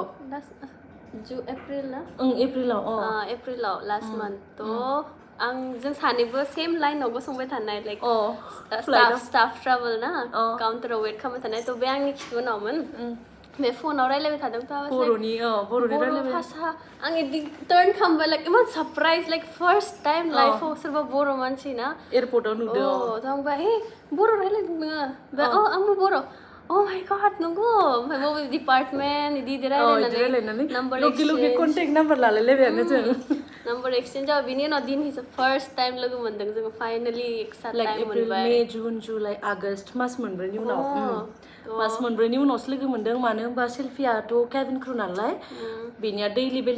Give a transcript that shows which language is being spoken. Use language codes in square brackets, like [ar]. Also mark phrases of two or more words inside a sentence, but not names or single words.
[brx] एप्रिल ना एप्रिलाव [en] last month [brx] थ' जों सानैबो सेम लाइनाव गसंबाय थानाय [en] like staff travel [brx] ना काउन्टाराव वेट खालामबाय थानाय थ' बे आंनि खिथु उनावमोन बे फनाव रायलायबाय थादों बर'नि रायलायबाय भाषा आं इदि टर्न खालामबाय लाइक इमान [en] surprise like first time [brx] लाइफआव सोरबा बर' मानसि ना एयारपर्टआव नुदों थ' आं बुंबाय हे बर' रायलायदों नोङो आंबो बर' [en] Oh my god, [brx] नंगौ ओमफ्राय बबे डिपार्टमेन्ट इदि रायलायनानै नाम्बार लगे कन्टेक्ट नाम्बार लालायलायबायानो जों [en] number exchange [brx] जाबाय बिनि उनाव दिनैसो [en] first time [brx] लोगो मोनदों जोङो फाइनालि एकसाथ टाइम मोनबाय [en] May June July August [brx] मास मोनब्रैनि उनाव मास मोनब्रैनि उनावसो लोगो मोनदों मानो होनबा सेल्फियाथ' [en] cabin crew [brx] नालाय बेनिया दैलि बेलेग